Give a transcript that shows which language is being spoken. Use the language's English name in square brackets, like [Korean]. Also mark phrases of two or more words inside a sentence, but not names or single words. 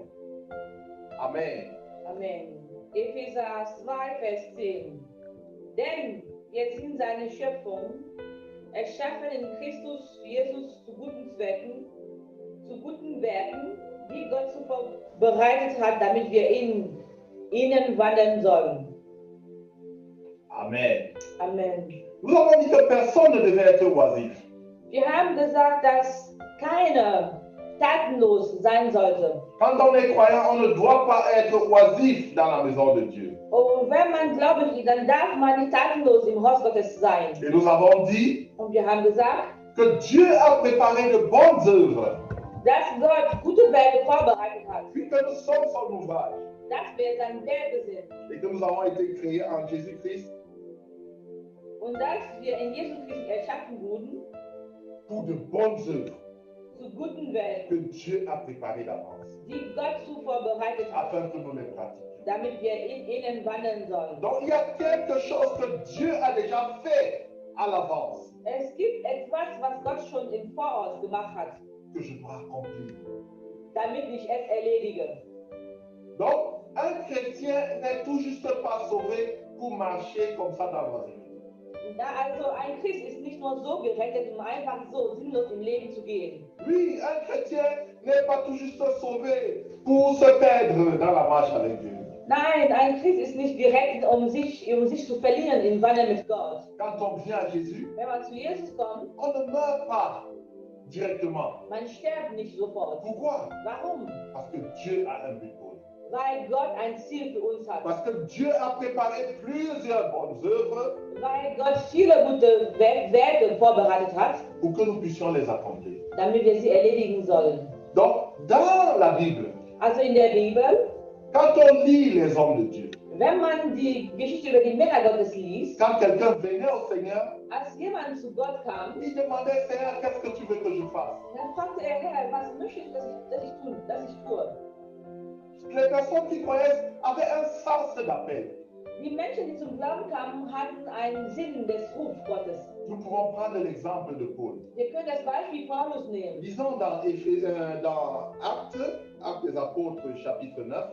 [German] Amen. Amen. Epheser 2, Vers 10. Denn wir sind seine Schöpfung, erschaffen in Christus Jesus zu guten Zwecken, zu guten Werken, die Gott zuvor bereitet hat, damit wir in ihnen wandeln sollen. Amen. Amen. [French] Nous avons dit que personne ne devait être oisif. [German] Wir haben gesagt, dass keiner tatenlos sein sollte. [French] Quand on est croyant, on ne doit pas être oisif dans la maison de Dieu. [German] Und wenn man gläubig ist, dann darf man nicht tatenlos im Haus Gottes sein. [French] Et nous avons dit [German] Und wir haben gesagt, [French] que Dieu a préparé de bonnes œuvres, [German] dass Gott gute Werke vorbereitet hat. [French] puisque nous sommes son ouvrage [German] Dass wir sein Werke sind. [French] et que nous avons été créés en Jésus-Christ [German] Und dass wir in Jesus Christus erschaffen wurden, [French] pour de bonnes œuvres [German] zu guten Werken, [French] que Dieu a préparées d'avance, [German] die Gott zuvor bereitet hat, [French] afin que nous les pratiquions. [German] damit wir in ihnen wandeln sollen. [French] Donc il y a quelque chose que Dieu a déjà fait à l'avance, [German] Es gibt etwas, was Gott schon im Voraus gemacht hat, [French] que je dois accomplir. [German] damit ich es erledige. [French] Donc un chrétien n'est tout juste pas sauvé pour marcher comme ça dans la vie. [German] Da also ein Christ ist nicht nur so gerettet, um einfach so sinnlos im Leben zu gehen. [French] Oui, un chrétien n'est pas tout juste sauvé pour se perdre dans la marche avec Dieu. [German] Nein, ein Christ ist nicht gerettet, um sich zu verlieren im Wandel mit Gott. [French] Quand on vient à Jésus, [German] Wenn man zu Jesus kommt, [French] on ne meurt pas directement. [German] man stirbt nicht sofort. [French] Pourquoi? [German] Warum? [French] Parce que Dieu a un but pour nous. [German] Weil Gott ein Ziel für uns hat. [French] Parce que Dieu a préparé plusieurs bonnes œuvres [German] Weil Gott viele gute Werke vorbereitet hat, [French] pour que nous puissions les accomplir. [German] damit wir sie erledigen sollen. [French] Donc, dans la Bible, [German] Also in der Bibel, [French] quand on lit les hommes de Dieu, [German] wenn man die Geschichte über die Männer Gottes liest, [French] quand quelqu'un venait au Seigneur, [German] als jemand zu Gott kam, [French] il demandait, Seigneur, qu'est-ce que tu veux que je fasse? [German] dann fragte er, Herr, was möchtest du, dass ich tue? [French] Les personnes qui croyaient avaient un sens d'appel. [German] Die Menschen, die zum Glauben kamen, hatten einen Sinn des Rufs Gottes. [French] Nous pouvons prendre l'exemple de Paul. [German] Wir können das Beispiel Paulus nehmen. [French] Lisons dans Actes des Apôtres, chapitre 9,